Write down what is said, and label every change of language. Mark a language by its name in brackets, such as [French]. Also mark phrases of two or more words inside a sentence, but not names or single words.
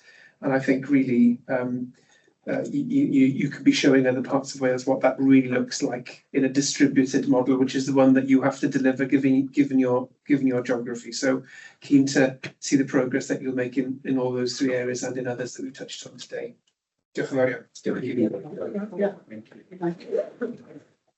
[English] And I think really you could be showing other parts of Wales what that really looks like in a distributed model, which is the one that you have to deliver given your geography. So keen to see the progress that you'll make in all those three areas and in others that we've touched on today. [Welsh] Diolch yn fawr iawn. [English] Thank you. Yeah. Thank you.